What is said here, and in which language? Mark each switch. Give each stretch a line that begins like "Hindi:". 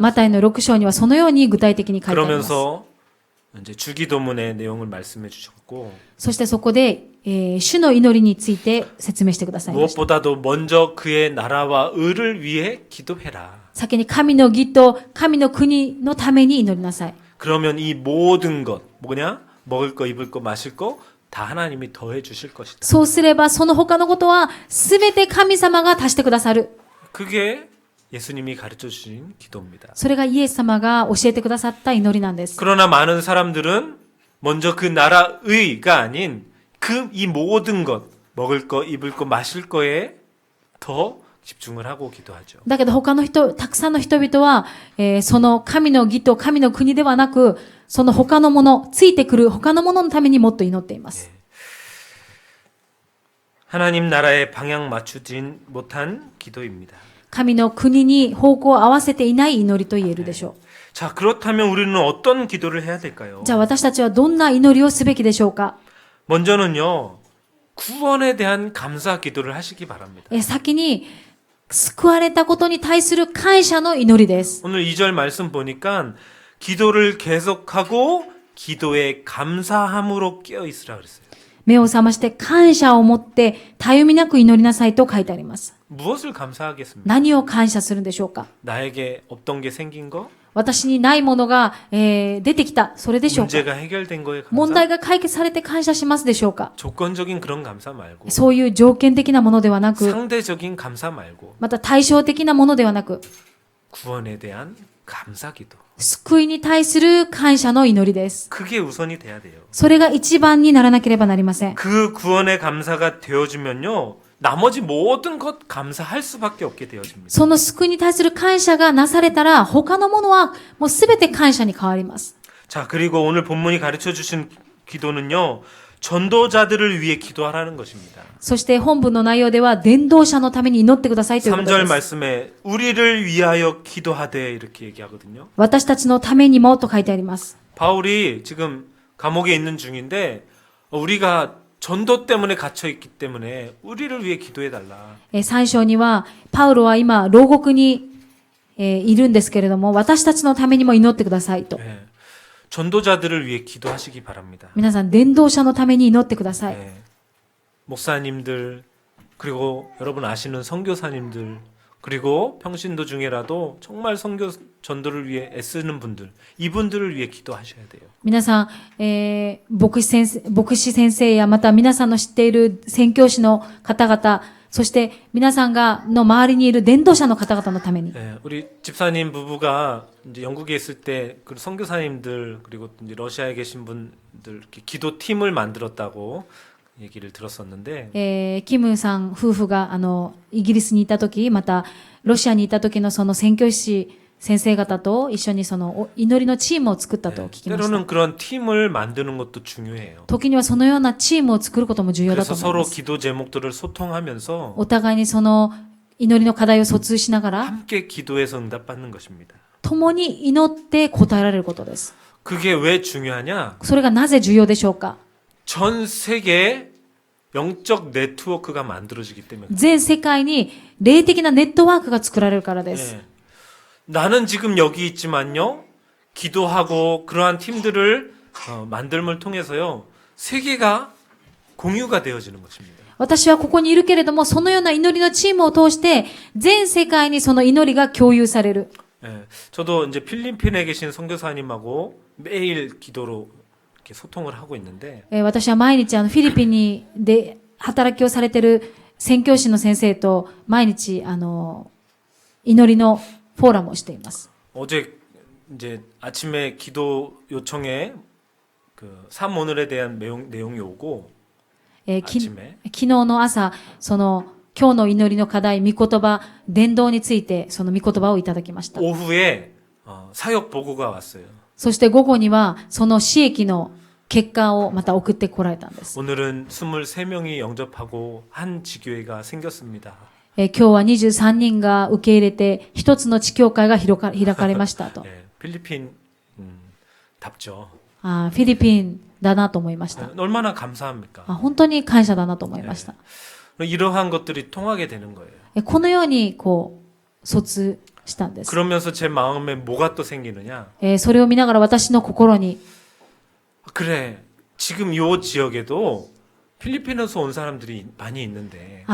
Japanese: マタイの6章にはそのように具体的に書いてあります。
Korean: 그러면서 이제 주기도문의 내용을 말씀해 주셨고
Japanese: そしてそこで、主の祈りについて説明してくださいました。
Korean: 무엇보다도 먼저 그의 나라와 의를 위해 기도해라.
Japanese: 先に神の義と神の国のために祈りなさい。
Korean: 그러면 이 모든 것 뭐냐? 먹을 거, 입을 거, 마실 거 다 하나님이 더해 주실 것이다.
Japanese: そうすればその他のことはすべて神様が足してくださる。
Korean: 그게 예수님이 가르쳐 주신 기도입니다.
Japanese: それがイエス様が教えてくださった祈りなんです。
Korean: 그러나 많은 사람들은 먼저 그 나라의가 아닌 그 이 모든 것 먹을 거, 입을 거, 마실 거에 더 집중을 하고 기도하죠.
Japanese: だけど他の人、たくさんの人々は、その神の義と神の国ではなく、その他のもの、ついてくる他のもののためにもっと祈っています。
Korean: 하나님 나라에 방향 맞추진 못한 기도입니다.
Japanese: 神の国に方向を合わせていない祈りと言えるでしょ
Korean: 자, 그렇다면 우리는 어떤 기도를 해야 될까요?
Japanese: う。じゃあ私たちはどんな祈りをすべきでしょうか。
Korean: 먼저는요, 구원에 대한 감사 기도를 하시기 바랍니다.
Japanese: 先に、救われたことに対する感謝の祈りです。
Korean: 오늘 2절 말씀 보니까 기도를 계속하고 기도에 감사함으로 깨어 있으라 그랬어요.
Japanese: 目を覚まして感謝を持ってたゆみなく祈りなさいと書いてあります。
Korean: 무엇을 감사하겠습니까?
Japanese: 何を感謝するんでしょうか。
Korean: 나에게 없던 게 생긴 거?
Japanese: 私にないものが、出てきた。それでしょうか。
Korean: 문제가 해결된 거에
Japanese: 問
Korean: 감사?
Japanese: 題が解決されて感謝しますでしょうか。
Korean: 조건적인 그런 감사 말고
Japanese: そういう条件的なものではなく、
Korean: 상대적인 감사 말고
Japanese: また対照的なものではなく、
Korean: 구원에 대한 감사 기도.
Japanese: 救いに対する感謝の祈りです。
Korean: 그게 우선이 돼야 돼요.
Japanese: それが一番にならなければなりません。
Korean: 그 구원의 감사가 되어지면요. 나머지 모든 것 감사할 수밖에 없게 되어집니다.
Japanese: その救いに対する感謝がなされたら、他のものはもうすべて感謝に変わります。
Korean: 자, 그리고 오늘 본문이 가르쳐 주신 기도는요. 전도자들을 위해 기도하라는 것입니다.
Japanese: そして本文の内容では、伝道者のために祈ってくださいということ
Korean: 3절
Japanese: です。
Korean: 말씀에 우리를 위하여 기도하되 이렇게 얘기하거든요.
Japanese: 私たちのためにもと書いてあります。
Korean: 바울이 지금 감옥에 있는 중인데 우리가 전도 때문에 갇혀 있기 때문에 우리를 위해 기도해 달라.
Japanese: 3章には、パウロは今、牢獄に、いるんですけれども、私たちのためにも祈ってくださいと。
Korean: 네. 전도자들을 위해 기도하시기 바랍니다.
Japanese: 皆さん、伝道者のために祈ってください。
Korean: 네. 목사님들 그리고 여러분 아시는 선교사님들 그리고 평신도 중에라도 정말 선교 전도를 위해 애쓰는 분들 이분들을 위해 기도하셔야 돼요.
Japanese: 皆さん、牧師先生やまた皆さんの知っている宣教師の方々、そして皆さんの周りにいる伝道者の方々のために。
Korean: 네, 우리 집사님 부부가 이제 영국에 있을 때 그 선교사님들 그리고 이제 러시아에 계신 분들 이렇게 기도 팀을 만들었다고 얘기를 들었었는데
Japanese: キムさん夫婦がイギリスにいた時、またロシアにいた時のその宣教師先生方と一緒にその祈りのチームを作ったと聞きました。
Korean: 때로는 그런 팀을 만드는 것도 중요해요.
Japanese: 時にはそのようなチームを作ることも重要だと
Korean: 그래서
Japanese: 思いま
Korean: 서로
Japanese: す。
Korean: 기도 제목들을 소통하면서
Japanese: お互いにその祈りの課題を疎通しながら、
Korean: 함께 기도해서 응답받는 것입니다.
Japanese: 共に祈って答えられることです。
Korean: 그게 왜 중요하냐?
Japanese: それがなぜ重要でしょうか。
Korean: 전 세계에 영적 네트워크가 만들어지기 때문에
Japanese: 全世界に霊的なネットワークが作られるからです。
Korean: 네. 나는 지금 여기 있지만요. 기도하고 그러한 팀들을 만듦을 통해서요. 세계가 공유가 되어지는 것입니다.
Japanese: 私はここにいるけれども、そのような祈りのチームを通して、全世界にその祈りが共有される。
Korean: 네. 저도 이제 필리핀에 계신 선교사님하고 매일 기도로 이렇게 소통을 하고 있는데
Japanese: 私は毎日フィリピンで働きをされている宣教師の先生と毎日祈りのフォーラムをしています。
Korean: 어제 이제 아침에 기도 요청에 그 삼오늘에 대한 내용이 오고
Japanese: 昨
Korean: 아침에
Japanese: 日の朝、その今日の祈りの課題、御言葉、伝道についてその御言葉をいただきました。
Korean: 오후에 사역 보고가 왔어요.
Japanese: そして午後にはその死役の結果をまた送ってこられたんです。
Korean: 오늘은 23명이 영접하고 한 지교회가 생겼습니다.
Japanese: 今日は23人が受け入れて一つの地教会が開かれましたと。
Korean: 예, 필리핀 답죠.
Japanese: フィリピンだなと思いました。
Korean: 얼마나 감사합니까?
Japanese: 本当に感謝だなと思いました。
Korean: 이러한 것들이 통하게 되는 거예요.
Japanese: このように疎通したんです。
Korean: 그러면서 제 마음에 뭐가 또 생기느냐?
Japanese: それを見ながら私の心に
Korean: 그래, 지금 요 지역에도 필리핀에서 온 사람들이 많이 있는데